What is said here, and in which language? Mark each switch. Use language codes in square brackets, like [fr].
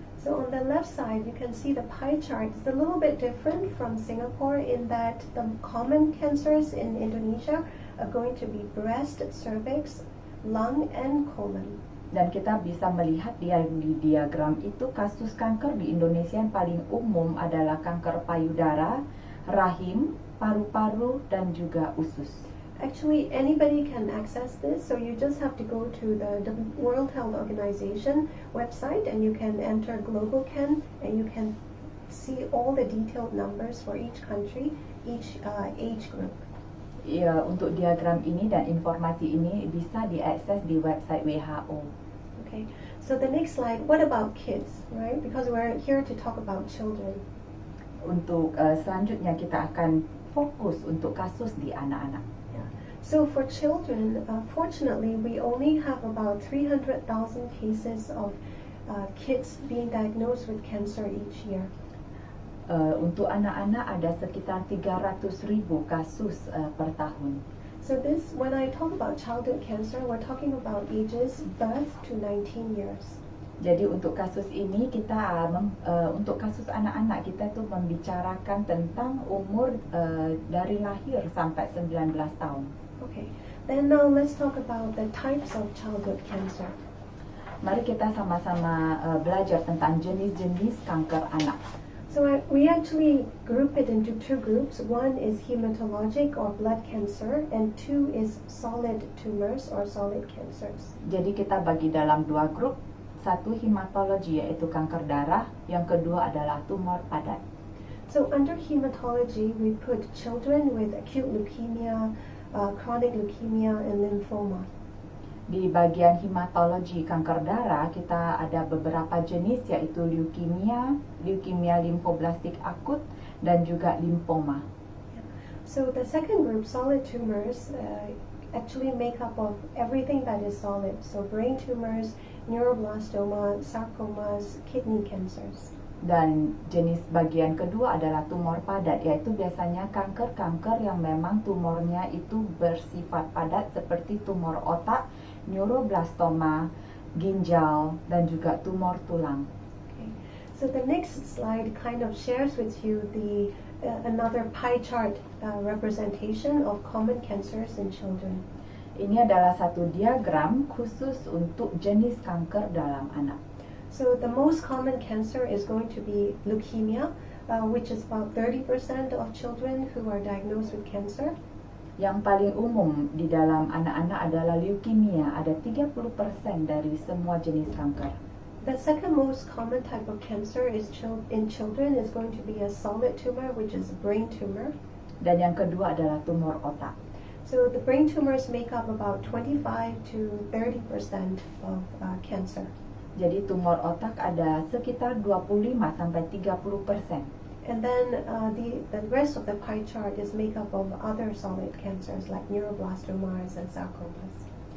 [en] So on the left side you can see the pie chart is a little bit different from Singapore in that the common cancers in Indonesia are going to be breast, cervix, lung, and colon. [id] Dan kita bisa melihat di diagram itu kasus kanker di Indonesia yang paling umum adalah kanker payudara, rahim, paru-paru, dan juga usus. [en] Actually, anybody can access this, so you just have to go to the World Health Organization website and you can enter GlobalCan and you can see all the detailed numbers for each country, each age group. [id] Ya, untuk diagram ini dan informasi ini bisa diakses di website WHO. [en] Okay, so the next slide, what about kids, right? Because we're here to talk about children. [id] Untuk selanjutnya kita akan fokus untuk kasus di anak-anak. [en] So for children, fortunately, we only have about 300,000 cases of kids being diagnosed with cancer each year. [id] Untuk anak-anak ada sekitar 300.000 kasus per tahun. [en] So this, when I talk about childhood cancer, we're talking about ages birth to 19 years. [id] Jadi untuk kasus ini kita untuk kasus anak-anak kita tuh membicarakan tentang umur dari lahir sampai 19 tahun. [en] Okay, then now let's talk about the types of childhood cancer. [id] Mari kita sama-sama belajar tentang jenis-jenis kanker anak. [en] So we actually group it into two groups. One is hematologic or blood cancer, and two is solid tumors or solid cancers. [id] Jadi kita bagi dalam dua grup, satu hematologi yaitu kanker darah, yang kedua adalah tumor padat. [en] So under hematology, we put children with acute leukemia, chronic leukemia, and lymphoma. [id] Di bagian hematologi kanker darah, kita ada beberapa jenis yaitu leukemia, leukemia limfoblastik akut, dan juga limfoma. [en] So the second group, solid tumors, actually make up of everything that is solid. So brain tumors, neuroblastoma, sarcomas, kidney cancers. [id] Dan jenis bagian kedua adalah tumor padat, yaitu biasanya kanker-kanker yang memang tumornya itu bersifat padat seperti tumor otak, neuroblastoma, ginjal, dan juga tumor tulang. [en] Okay. So the next slide kind of shares with you the another pie chart representation of common cancers in children. [id] Ini adalah satu diagram khusus untuk jenis kanker dalam anak. [en] So the most common cancer is going to be leukemia, which is about 30% of children who are diagnosed with cancer. [id] Yang paling umum di dalam anak-anak adalah leukemia, ada 30% dari semua jenis kanker. [en] The second most common type of cancer is in children is going to be a solid tumor, which is a brain tumor. [id] Dan yang kedua adalah tumor otak. [en] So the brain tumors make up about 25 to 30% of cancer. [id] Jadi tumor otak ada sekitar 25 sampai 30%. [en] And then the rest of the pie chart is made up of other solid cancers like neuroblastomas and sarcomas.